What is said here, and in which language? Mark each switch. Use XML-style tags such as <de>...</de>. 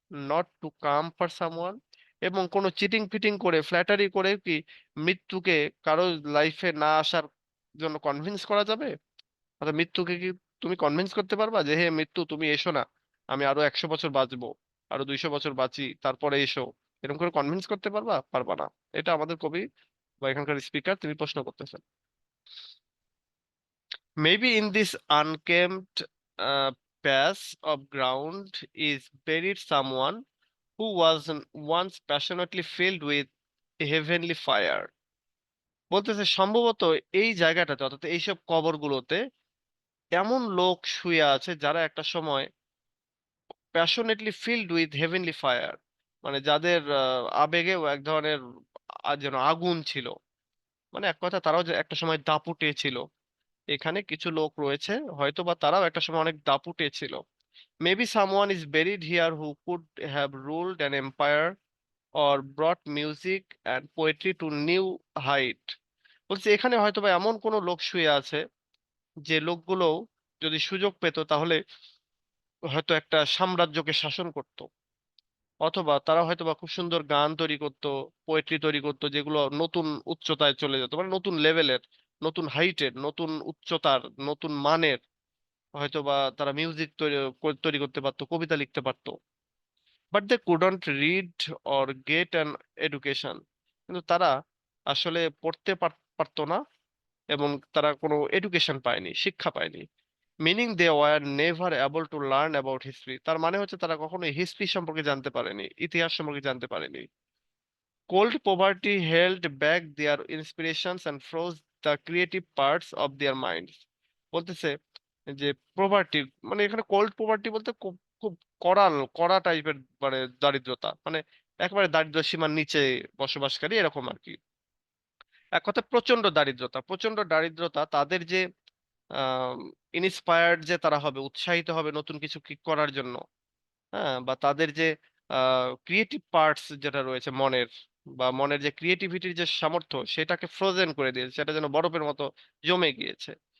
<en>Not to come for someone.</en> <bn>এবং কোনো cheating fitting করে ফ্ল্যাটারি করে কি মৃত্যুকে কারো লাইফে না আসার জন্য কনভিন্স করা যাবে? অর্থাৎ মৃত্যুকে কি তুমি কনভিন্স করতে পারবা যে হে মৃত্যু তুমি এসো না, আমি আরো 100 বছর বাঁচবো, আরো 200 বছর বাঁচি, তারপরে এসো? এরকম করে কনভিন্স করতে পারবা? পারবা না। এটা আমাদের কবি বা এখানকার স্পিকার তিনি প্রশ্ন করতেছেন।</bn> <en>Maybe in this unkempt patch of ground is buried someone who was once passionately filled with heavenly fire.</en> <bn>বলতেছে সম্ভবত এই জায়গাটাতে, অর্থাৎ এইসব কবরগুলোতে এমন লোক শুয়ে আছে যারা একটা সময়</bn> <en>passionately filled with heavenly fire,</en> <bn>মানে যাদের আবেগেও এক ধরনের যেন আগুন ছিল। মানে এক কথা তারাও যে একটা সময় দাপুটে ছিল। এখানে কিছু লোক রয়েছে হয়তো বা তারাও একটা সময় অনেক দাপুটে ছিল।</bn> <en>Maybe someone is buried here who could have ruled an empire or brought music and poetry to new height.</en> <bn>বলছে এখানে হয়তো বা এমন কোনো লোক শুয়ে আছে যে লোকগুলো যদি সুযোগ পেত তাহলে হয়তো একটা সাম্রাজ্যকে শাসন করত, অথবা তারা হয়তো বা খুব সুন্দর গান তৈরি করত, পোয়েট্রি তৈরি করত, যেগুলো নতুন উচ্চতায় চলে যেত, মানে নতুন লেভেলের, নতুন হাইটের, নতুন উচ্চতার, নতুন মানের। হয়তো বা তারা মিউজিক তৈরি করতে পারতো, কবিতা লিখতে পারতো।</bn> <en>But they couldn't read or get an education.</en> <bn>কিন্তু তারা আসলে পড়তে পারতো না, এবং তারা কোনো এডুকেশন পায়নি, শিক্ষা পায়নি।</bn> <en>Meaning they were never able to learn about history.</en> <bn>তার মানে হচ্ছে তারা কখনো হিস্ট্রি সম্পর্কে জানতে পারেনি, ইতিহাস সম্পর্কে জানতে পারেনি।</bn> <en>Cold poverty held back their inspirations and froze the creative parts of their minds.</en> <bn>বলতেছে যে প্রভার্টি, মানে এখানে কোল্ড প্রভার্টি বলতে খুব খুব কড়াল কড়া টাইপের, মানে দারিদ্রতা, মানে একেবারে দারিদ্র সীমার নিচে বসবাসকারী এরকম আর কি। এক কথা প্রচন্ড দারিদ্রতা, প্রচন্ড দারিদ্রতা তাদের যে ইন্সপায়ার্ড যে তারা হবে, উৎসাহিত হবে নতুন কিছু করার জন্য, হ্যাঁ, বা তাদের যে ক্রিয়েটিভ পার্টস যেটা রয়েছে মনের, বা মনের যে ক্রিয়েটিভিটির যে সামর্থ্য সেটাকে ফ্রোজেন করে দিয়েছে, সেটা যেন বরফের মতো জমে গিয়েছে।</bn>